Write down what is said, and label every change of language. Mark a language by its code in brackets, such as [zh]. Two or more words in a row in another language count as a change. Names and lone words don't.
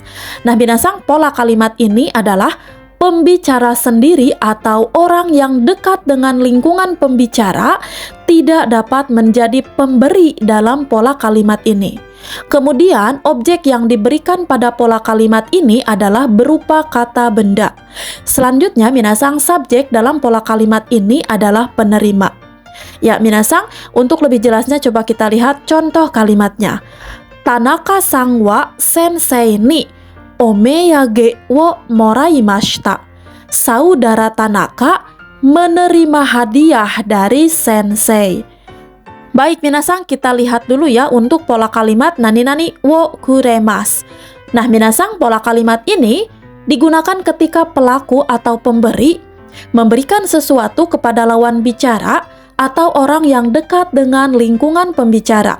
[id] Nah, minasang, pola kalimat ini adalah pembicara sendiri atau orang yang dekat dengan lingkungan pembicara tidak dapat menjadi pemberi dalam pola kalimat ini. Kemudian, objek yang diberikan pada pola kalimat ini adalah berupa kata benda. Selanjutnya, minasang, subjek dalam pola kalimat ini adalah penerima. Ya, minasang, untuk lebih jelasnya coba kita lihat contoh kalimatnya. [ja] 田中さんは先生にお土産をもらいました. [id] Saudara Tanaka menerima hadiah dari sensei. Baik, minasang, kita lihat dulu ya untuk pola kalimat [ja] なになにをくれます. [id] Nah, minasang, pola kalimat ini digunakan ketika pelaku atau pemberi memberikan sesuatu kepada lawan bicara atau orang yang dekat dengan lingkungan pembicara.